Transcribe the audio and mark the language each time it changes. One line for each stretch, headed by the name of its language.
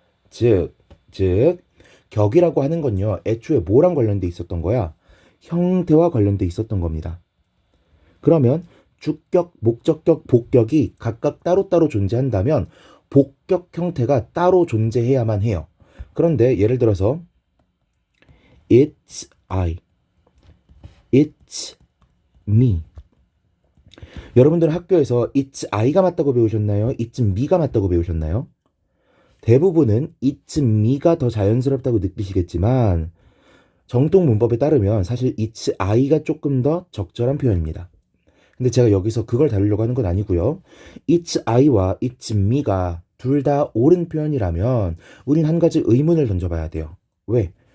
Korean: 즉, 즉, 격이라고 하는 건요, 애초에 뭐랑 관련돼 있었던 거야? 형태와 관련돼 있었던 겁니다. 그러면 주격, 목적격, 복격이 각각 따로따로 존재한다면 복격 형태가 따로 존재해야만 해요. 그런데 예를 들어서
English: it's I, it's me.
Korean: 여러분들 학교에서
English: it's I
Korean: 가 맞다고 배우셨나요?
English: it's me
Korean: 가 맞다고 배우셨나요? 대부분은
English: it's me
Korean: 가 더 자연스럽다고 느끼시겠지만 정통 문법에 따르면 사실
English: it's I
Korean: 가 조금 더 적절한 표현입니다. 근데 제가 여기서 그걸 다루려고 하는 건 아니고요.
English: it's I
Korean: 와
English: it's me
Korean: 가 둘 다 옳은 표현이라면 우린 한 가지 의문을 던져봐야 돼요. 왜?